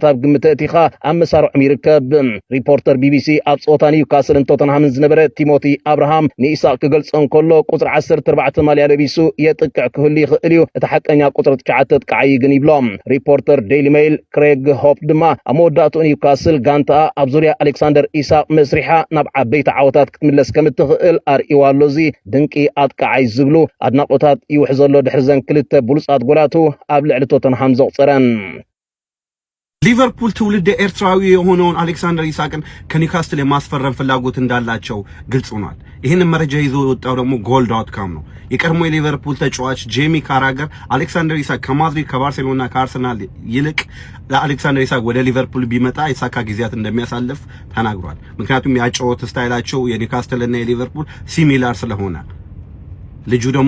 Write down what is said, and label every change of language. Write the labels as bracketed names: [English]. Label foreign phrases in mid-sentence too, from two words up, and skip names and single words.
[Tigrinya] ግምተቲኻ ኣመሳርዕ ሚርከብ ሪፖርተር ቢቢሲ ኣብ ጾታ ኒውካስልን ቶተንሃምን ዝነበረ ቲሞቲ አብርሃም ንኢሳቅ ክገልጾን ከሎ ቁጽር 14 ማልያ ለቢሱ የጥቅዕ ክህሉ ይኽእል እዩ እቲ ሓቀኛ ቁጽር 9 ጥቃይ ግን ይብሎም ሪፖርተር ዴይሊ ሜይል ክሬግ ሆፕ ድማ ኣብ መወዳእቱ ኒውካስል ጋንታ ኣብ ዙርያ አሌክሳንደር ኢሳቅ መስሪሓ ናብ ዓበይቲ ዓወታት ክትምለስ ከም እትኽእል ኣርእይዋሎዚ ድንቂ ኣጥቃዓይ ዝብሉ ኣድናቆታት ይውሕዘሎ ድሕሪ ዘን ክልተ ብሉጻት ጎላቱ ኣብ ልዕሊ ቶተንሃም ዘቕፀረን [Amharic] ሊቨርፑል ትውልድ ኤርትራዊ የሆነውን አሌክሳንደር ኢሳቅን ከኒውካስትል የማስፈረም ፍላጎት እንዳላቸው ግልጽ ሆኗል። ይህንን መረጃ ይዞ የወጣው ደግሞ goal.com ነው። የቀድሞ የሊቨርፑል ተጫዋች ጄሚ ካራገር አሌክሳንደር ኢሳቅ ከማድሪድ ከባርሴሎና ከአርሰናል ይልቅ ለአሌክሳንደር ኢሳቅ ወደ ሊቨርፑል ቢመጣ የሳካ ጊዜያት እንደሚያሳልፍ ተናግሯል። ምክንያቱም ያጨዋወት ስታይላቸው የኒውካስትል እና የሊቨርፑል ሲሚላር ስለሆነ ልጁ ደግሞ